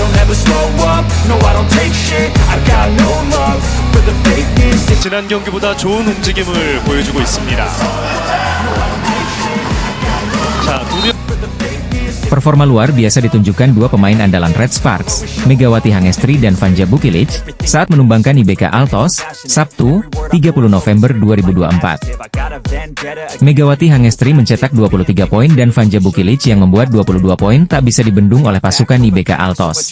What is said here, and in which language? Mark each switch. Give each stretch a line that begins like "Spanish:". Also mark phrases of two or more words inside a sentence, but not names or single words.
English: never slow up, no I don't take shit, I got no love for the fakeness.
Korean: 지난 경기보다 좋은 움직임을 보여주고 있습니다. 자,
Indonesian: Performa luar biasa ditunjukkan dua pemain andalan Red Sparks, Megawati Hangestri dan Vanja Bukilic, saat menumbangkan IBK Altos, Sabtu, 30 November 2024. Megawati Hangestri mencetak 23 poin dan Vanja Bukilic yang membuat 22 poin tak bisa dibendung oleh pasukan IBK Altos.